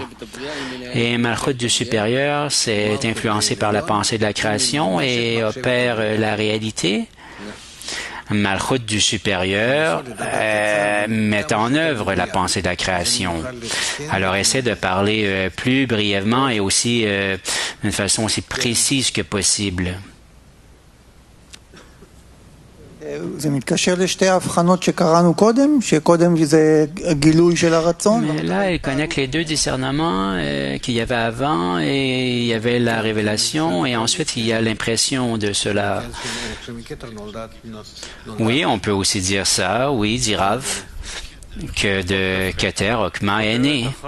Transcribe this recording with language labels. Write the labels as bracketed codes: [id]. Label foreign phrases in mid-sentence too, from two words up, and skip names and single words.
[fr] Et Malchut du supérieur, c'est influencé par la pensée de la création et opère la réalité. Malchut du supérieur met en œuvre la pensée de la création. Alors, essaie de parler plus brièvement et aussi d'une façon aussi précise que possible. [he] זה מתקשר לשתי ההבחנות שקראנו קודם, שקודם זה גילוי של הרצון. [fr] Mais là, il connecte les deux discernements qu'il y avait avant et il y avait la révélation et ensuite il y a l'impression de cela. Oui, on peut aussi dire ça, oui, dit Rav, que de Keter, Okma est né.